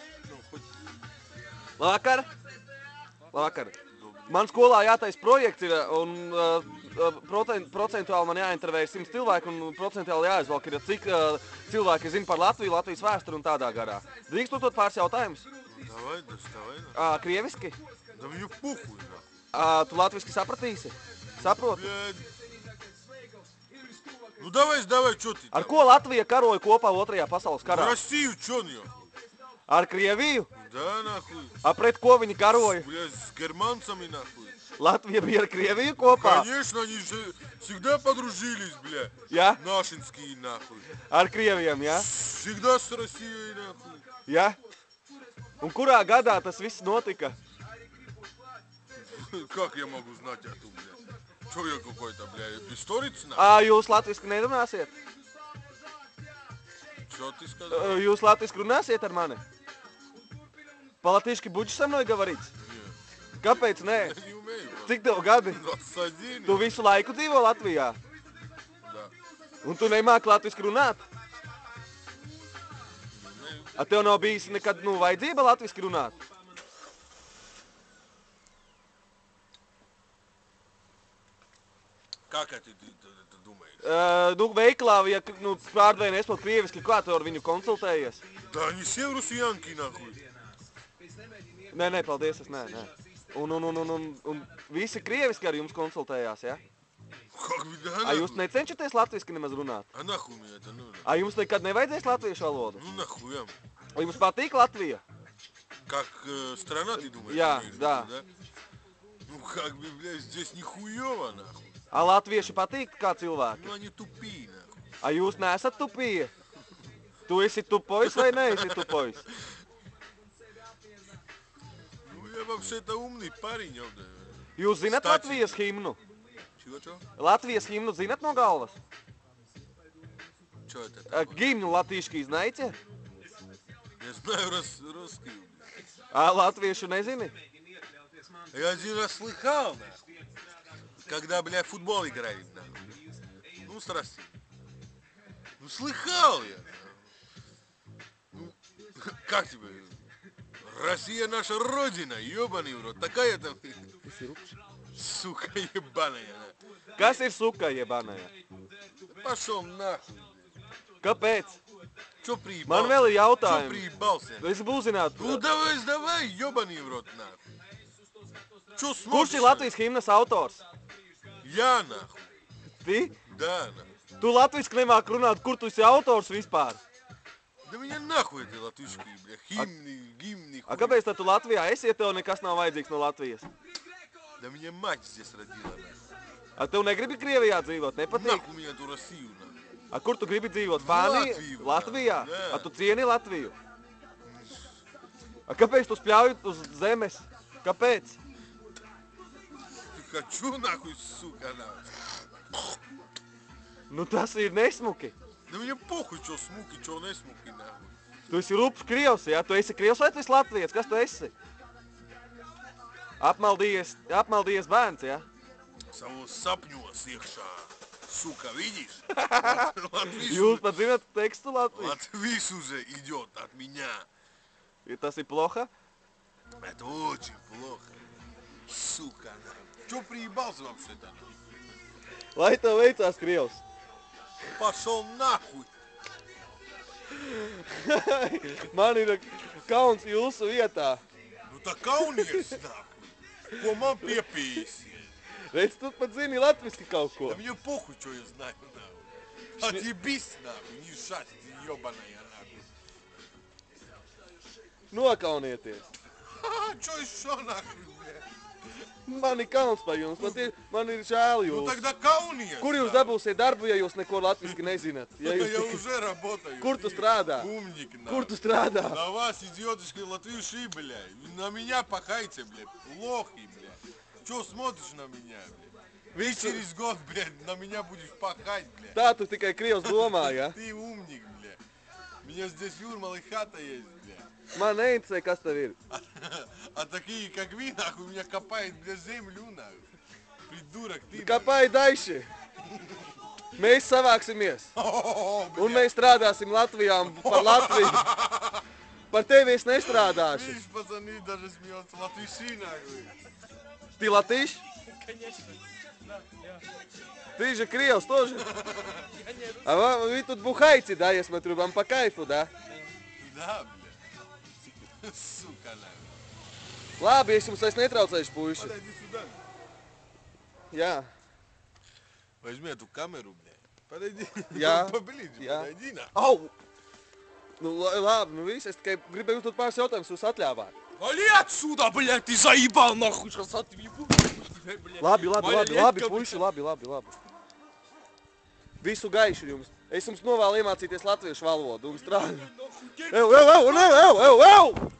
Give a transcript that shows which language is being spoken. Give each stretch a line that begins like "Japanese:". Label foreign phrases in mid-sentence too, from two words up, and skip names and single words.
Latvian: Labvakar! Labvakar! Man skolā jātais projekts ir, un procentuāli man jāintervēja 100 cilvēku, un procentuāli jāizvalk ir, cik cilvēki zina par Latviju, Latvijas vēsturi un tādā garā. Drīkst uzdot pāris jautājumus?
Russian: Давай, доставай.
Latvian: Krieviski?
Russian: Да мне похуй, нахуй.
Latvian: Tu latviski sapratīsi? Saproti?
Russian: Ну давай, чё ты?
Latvian: Ar ko Latvija karoja kopā Otrajā pasaules karā?
Russian: Россию, чё нее?
Latvian: Ar Krieviju?
Russian: Да, нахуй.
Latvian: Pret ko viņi karoja?
Russian: Блядь, с германцами, нахуй.
Latvian: Latvija bija ar Krieviju kopā?
Russian: Конечно, они же всегда подружились, бля.
Latvian: Ja?
Russian: Нашинские, нахуй.
Latvian: Ar Krieviem, ja?
Russian: Всегда с Россией, нахуй.
Latvian: Ja? Un kurā gadā tas viss notika?
Russian: Как я могу знать эту, бля? Чё я какой-то, бля, историк, нахуй?
Latvian: Jūs latviski nerunāsiet?
Russian: Чё ты сказал?
Latvian: Jūs latviski runāsiet ar mani?
Russian: По-латышски будешь со мной говорить? Нет.
Latvian: Kāpēc nē?
Russian: Я не умею.
Latvian: Cik tev gadi? 21. Tu visu laiku dzīvo Latvijā?
Russian: Да.
Latvian: Un tu nemāki latviski runāt? A tev nav bijis nekad, vajadzība latviski runāt?
Russian: Как это ты думаешь?
Latvian: Veiklā, ja pārdēļ nespēl krieviski, kā tu ar viņu konsultējies?
Russian: Да они все русиянки, нахуй.
Latvian: Nē, paldies, es nē. Un visi krieviski ar jums konsultējās, ja?
Russian: Как бы, да,
Latvian: A jūs
Russian: нахуй.
Latvian: necenšaties latviski nemaz runāt?
Russian: А нахуй мне это нужно?
Latvian: A jums nekad nevajadzēs latviešu valodu?
Russian: Ну нахуя?
Latvian: A jums patīk Latvija?
Russian: Как страна, ты думаешь? Я, имеешь в да. виду, Ну как бы, блядь, здесь нихуёво, нахуй.
Latvian: A latvieši patīk kā cilvēki?
Russian: Ну они тупые, нахуй.
Latvian: A jūs neesat tupie? Tu esi tupojs vai neesi tupojs?
Russian: Ну я вообще-то умный парень, ёбда.
Latvian: Jūs zinat Stāci. Latvijas himnu?
Russian: Чего?
Latvian: Latvijas himnu zinat no galvas?
Russian: Чё это такое?
Latvian: Gimnu latīški знаете?
Russian: Я знаю русский.
Latvian: A latviešu nezini?
Russian: Я один раз слыхал, нахуй. Когда, бля, в футбол играли, нахуй. Ну, с Россией. Ну, слыхал я. Ну, как тебе? Россия наша родина, ёбаный в рот. Такая там... Сука ебаная.
Latvian: Kas ir
Russian: сука ебаная? Пошел нахуй.
Latvian: Kāpēc?
Russian: Чё приебался?
Latvian: Man vēl ir
Russian: Чё
Latvian: jautājumi.
Russian: приебался?
Latvian: Es gribu uzzināt,
Russian: Ну, давай, ёбаный в рот, нахуй. Чё
Latvian: kurš
Russian: смотришь?
Latvian: ir Latvijas himnas autors?
Russian: Я, нахуй.
Latvian: Ti?
Russian: Да, нахуй.
Latvian: Tu latviski nemāki runāt, kur tu esi autors vispār?
Russian: Да меня нахуй эти латышки, бля. Гимны,
Latvian: A
Russian: хуй.
Latvian: kāpēc tad tu Latvijā esi, ja tev nekas nav vajadzīgs no Latvijas?
Russian: Да меня мать здесь родила, нахуй.
Latvian: A tev negribi Krievijā dzīvot, nepatīk?
Russian: Нахуй меня эту Россию, нахуй.
Latvian: A kur tu gribi dzīvot? Spānijā? Latviju, Latvijā? jā. A tu cieni Latviju? A kāpēc tu spļauj uz zemes? Kāpēc?
Russian: Хочу, нахуй, сука, нахуй.
Latvian: Nu tas ir nesmuki.
Russian: Да мне похуй, чё смуки, чё не смуки, нахуй.
Latvian: Tu esi rups Krievs, ja? Tu esi Krievs vai tu esi Latvijas? Kas tu esi? Apmaldījies bērns, ja? Savu sapņos iekšā.
Russian: Сука, видишь?
Latvian: Jūs pat zināt tekstu Latvijas?
Russian: Латвийс уже идет от меня.
Latvian: Tas ir ploha?
Russian: Это очень плохо. Сука, нахуй. Чё приебался вообще-то?
Latvian: Lai tev veicās Krievs.
Russian: Пошел нахуй.
Latvian: Man ir kauns jūsu vietā. Nu tā kaunies, нахуй. Ko man piepīsi? Redz, tu pat zini latviski kaut ko.
Russian: Да мне похуй, что я знаю, нахуй. Отъебись, нахуй, не шасть, ёбаная, нахуй.
Latvian: Nokaunieties.
Russian: Чё еще, нахуй, бля?
Latvian: Man ir kauns par jums, man ir žēl
Russian: Ну
Latvian: jūs.
Russian: тогда kaunies.
Latvian: Kur jūs dabūsiet darbu, ja jūs neko latviski nezināt? Ja
Russian: Я
Latvian: jūs...
Russian: уже работаю.
Latvian: Kur tu strādā?
Russian: Умник, нахуй.
Latvian: Kur tu strādā?
Russian: На вас, идиотишки, латыши, бля. На меня пахайте, бля. Лохи, бля. Чё смотришь на меня, бля? Ты через год, блядь, на меня будешь пахать, бля.
Latvian: Tā tu tikai Krievs domā, ja?
Russian: Ты умник, бля. У меня здесь Юрмал и хата есть, бля.
Latvian: Man neinteresē, kas tev ir.
Russian: А такие, как вы, нахуй, меня копают, бля, землю, нахуй. Придурок активно.
Latvian: Kāpēc daiši? Mēs savāksimies. Un mēs strādāsim Latvijā un par Latviju. Par tevi es nestrādāšu.
Russian: Видишь, пацаны даже смеются. Латышина, говорит. Ты латыш? Конечно. Да, я. Ты же криевс тоже? Я не русский. А вы тут бухаете, да, я смотрю, вам по кайфу, да? Да, бля. Сука, наверное.
Latvian: Labi, es jums vairs netraucēšu, puiši.
Russian: Подойди сюда.
Latvian: Jā,
Russian: Возьми эту камеру, бля. Подойди. Я. Поближе, Я. подойди, на. au!
Latvian: Nu, labi, nu viss, es tikai gribēju uzdot pāris jautājumus, jūs atļāvāt.
Russian: Вали отсюда, блядь, ты заебал, нахуй, сейчас отъебу.
Latvian: Labi, puiši, labi. Visu gaišu jums. Es jums novēlu iemācīties latviešu valodu un strādāt. Ew!